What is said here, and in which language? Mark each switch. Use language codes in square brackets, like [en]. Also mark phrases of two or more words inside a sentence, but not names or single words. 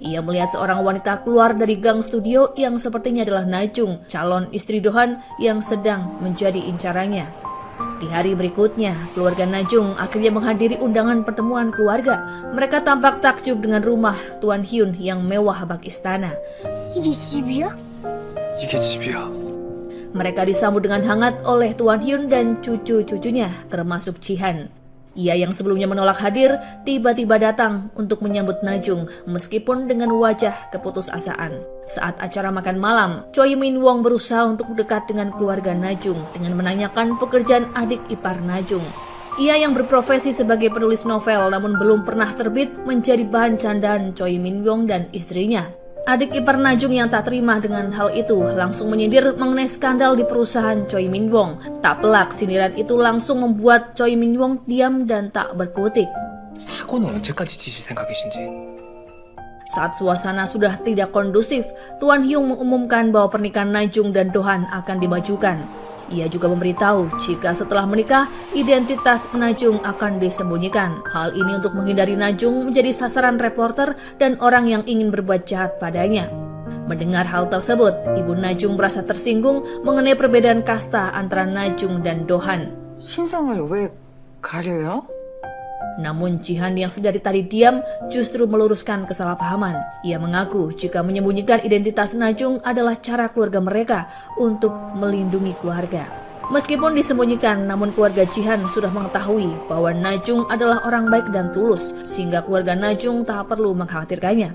[id] Ia melihat seorang wanita keluar dari gang studio yang sepertinya adalah Najung, calon istri Dohan yang sedang menjadi incarannya. Di hari berikutnya, keluarga Najung akhirnya menghadiri undangan pertemuan keluarga. Mereka tampak takjub dengan rumah Tuan Hyun yang mewah bak istana. [ko] 이게 집이야. [id] Mereka disambut dengan hangat oleh Tuan Hyun dan cucu-cucunya, termasuk Jihan. Ia yang sebelumnya menolak hadir, tiba-tiba datang untuk menyambut Najung, meskipun dengan wajah keputusasaan. Saat acara makan malam, Choi Min Wong berusaha untuk dekat dengan keluarga Najung dengan menanyakan pekerjaan adik ipar Najung. Ia yang berprofesi sebagai penulis novel namun belum pernah terbit menjadi bahan candaan Choi Min Wong dan istrinya. Adik ipar Najung yang tak terima dengan hal itu langsung menyindir mengenai skandal di perusahaan Choi Min Wong. Tak pelak, sindiran itu langsung membuat Choi Min Wong diam dan tak berkutik. [ko] 사고는 언제까지 지실 생각이신지. [id] Saat suasana sudah tidak kondusif, Tuan Hyung mengumumkan bahwa pernikahan Najung dan Dohan akan dimajukan. Ia juga memberitahu jika setelah menikah, identitas Najung akan disembunyikan. Hal ini untuk menghindari Najung menjadi sasaran reporter dan orang yang ingin berbuat jahat padanya. Mendengar hal tersebut, Ibu Najung merasa tersinggung mengenai perbedaan kasta antara Najung dan Dohan. [ko] 신상을 왜 가려요? [id] Namun Jihan yang sedari tadi diam justru meluruskan kesalahpahaman. Ia mengaku jika menyembunyikan identitas Najung adalah cara keluarga mereka untuk melindungi keluarga. Meskipun disembunyikan, namun keluarga Jihan sudah mengetahui bahwa Najung adalah orang baik dan tulus, sehingga keluarga Najung tak perlu mengkhawatirkannya.